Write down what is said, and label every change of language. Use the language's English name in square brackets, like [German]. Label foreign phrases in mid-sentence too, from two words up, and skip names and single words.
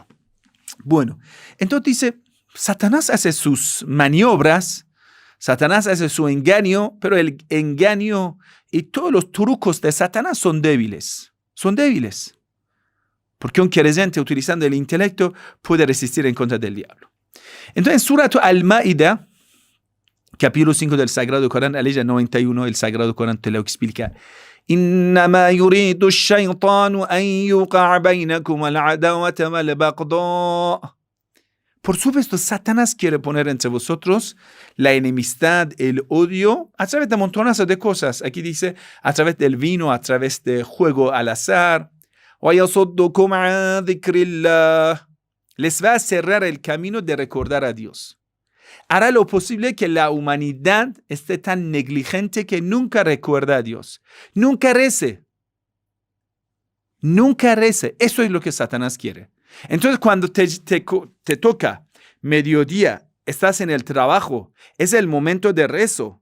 [Spanish] Bueno, entonces dice, Satanás hace sus maniobras, Satanás hace su engaño, pero el engaño y todos los trucos de Satanás son débiles. Porque un creyente utilizando el intelecto puede resistir en contra del diablo. Entonces, Surat Al-Ma'idah, capítulo 5 del Sagrado Corán, la ley 91, el Sagrado Corán te lo explica. [Arabic] إنما يريد الشيطان أن يوقع بينكم العداوة والبغضاء. [Spanish] Por supuesto, Satanás quiere poner entre vosotros la enemistad, el odio, a través de montones de cosas. Aquí dice, a través del vino, a través de juego al azar. [Arabic] وَيَصُدُّكُمْ عَنْ ذِكْرِ اللَّهِ. [Spanish] Les va a cerrar el camino de recordar a Dios. Hará lo posible que la humanidad esté tan negligente que nunca recuerda a Dios. Nunca rece. Eso es lo que Satanás quiere. Entonces, cuando te toca mediodía, estás en el trabajo, es el momento de rezo.